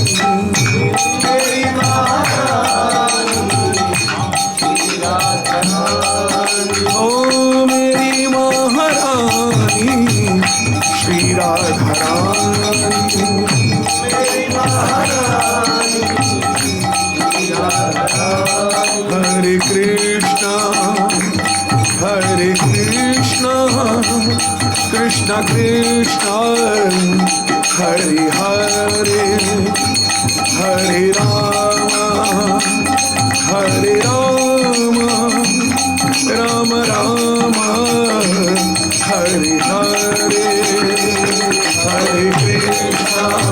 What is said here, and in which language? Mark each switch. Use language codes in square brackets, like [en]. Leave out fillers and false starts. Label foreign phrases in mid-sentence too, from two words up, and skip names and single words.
[hi] मेरी महारानी श्री राधा रानी, ओ मेरी महारानी श्री राधा रानी, मेरी महारानी श्री राधा रानी। [sa] हरे कृष्णा कृष्ण कृष्ण हरे हरे, हरे राम राम राम हरे हरे, हरे कृष्णा